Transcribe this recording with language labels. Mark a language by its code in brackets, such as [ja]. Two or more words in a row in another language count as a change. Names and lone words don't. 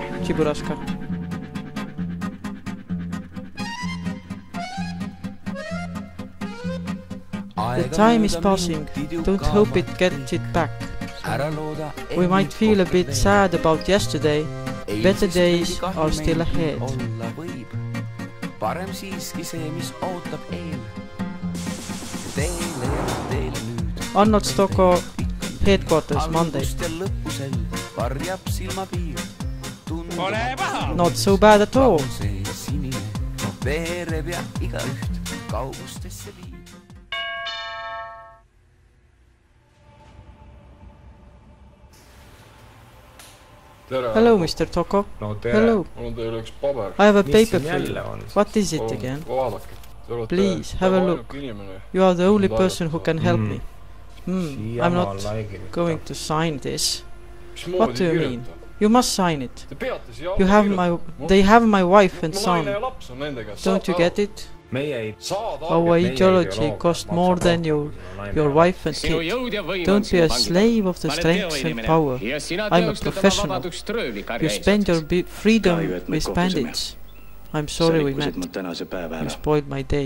[en] you, Чебурашка. The time is passing. Don't hope it gets it back. We might feel a bit sad about yesterday. Better days are still ahead. [et] Parem siiski see, mis ootab eel. Teele ja teele nüüd. [en] Arnold Stocko headquarters Monday. [et] Varjab silmapiir. Ole paha! [en] Not so bad at all. [et] See sinine. Veereb ja igaüht kaugustesse viib. Tere. [en] Hello, Mr. Toko. [et] No tere. [en] Hello. [et] Mul on teile üks paber. [en] I have a [et] Mis [en] paper [et] siin [en] for [et] jälle [en] you. [et] on? [en] What is it again? [et] Vaadake. Te olete [en] Please, have a look. [et] ainuke inimene. [en] You are the [et] Mis [en] only [et] mind [en] person who can help me. I'm not going to sign this. What do you mean? You must sign it. [et] Te peate siia [en] You have my, they have my wife and [et] Mu naine ja [en] son. [et] laps on nende käes. [en] Don't you get it? [et] Meie ei [en] Our ideology costs more than your wife and kid. Don't be a slave of the strength and power. I'm a professional. You spend your freedom with bandits. I'm sorry we met. You spoiled my day,